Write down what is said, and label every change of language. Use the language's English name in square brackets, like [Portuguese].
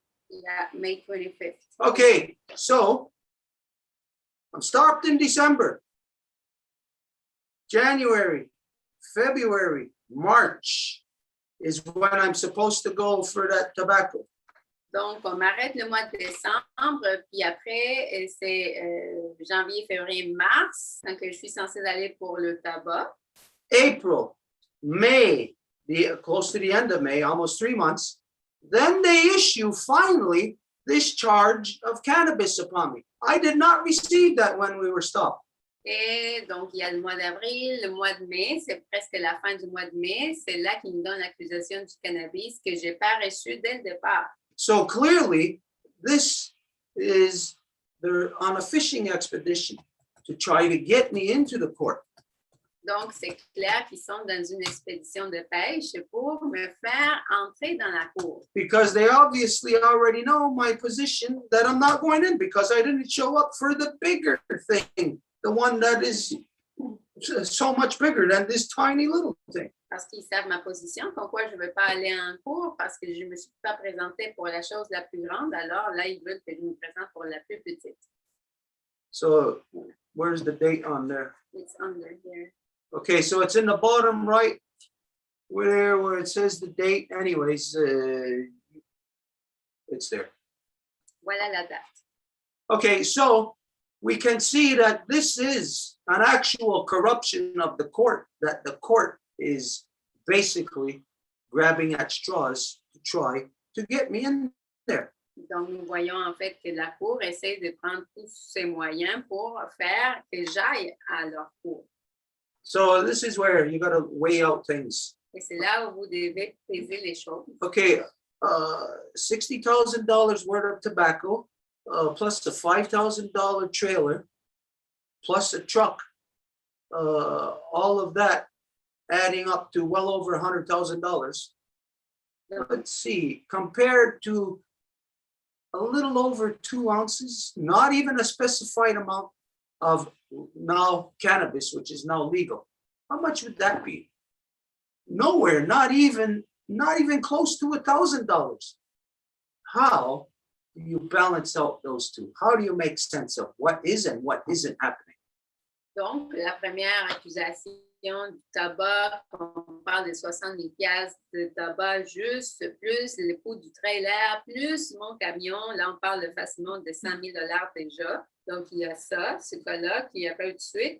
[English] Yeah, May 25th. okay, so I'm stopped in December, January, February, March is when I'm supposed to go for that tobacco. [French] Donc, on m'arrête le mois de décembre, puis après, c'est janvier, février, mars, donc je suis censée aller pour le tabac. [English] April, May, close to the end of May, almost 3 months. Then they issue finally this charge of cannabis upon me. I did not receive that when we were stopped. [French] Et donc, il y a le mois d'avril, le mois de mai, c'est presque la fin du mois de mai. C'est là qu'ils me donnent l'accusation du cannabis que je n'ai pas reçu dès le départ. [English] So clearly, this is they're on a fishing expedition to try to get me into the court. [French] Donc, c'est clair qu'ils sont dans une expédition de pêche pour me faire entrer dans la cour. [English] Because they obviously already know my position that I'm not going in because I didn't show up for the bigger thing, the one that is so much bigger than this tiny little thing. [French] Parce qu'ils savent ma position, pourquoi je ne veux pas aller en cours, parce que je ne me suis pas présentée pour la chose la plus grande, alors là, ils veulent que je me présente pour la plus petite. [English] So where's the date on there? It's under here. Okay, so it's in the bottom right where it says the date. Anyways, it's there. [French] Voilà la date. [English] Okay, so we can see that this is an actual corruption of the court, that the court is basically grabbing at straws to try to get me in there. [French] Donc, nous voyons en fait que la cour essaie de prendre tous ses moyens pour faire que j'aille à leur cour. [English] So this is where you got to weigh out things. [French] Et c'est là où vous devez peser les choses. [English] Okay, $60,000 worth of tobacco, plus a $5,000 trailer, plus a truck, all of that adding up to well over $100,000. Let's see, compared to a little over 2 ounces, not even a specified amount of now cannabis, which is now legal. How much would that be? Nowhere, not even close to $1,000. How do you balance out those two? How do you make sense of what is and what isn't happening? [French] Donc, la première accusation du tabac, on parle de 60 000 piastres de tabac juste, plus le coût du trailer, plus mon camion. Là, on parle facilement de 100 000 $ déjà. Donc, il y a ça, ce cas-là, qui a pas eu de suite.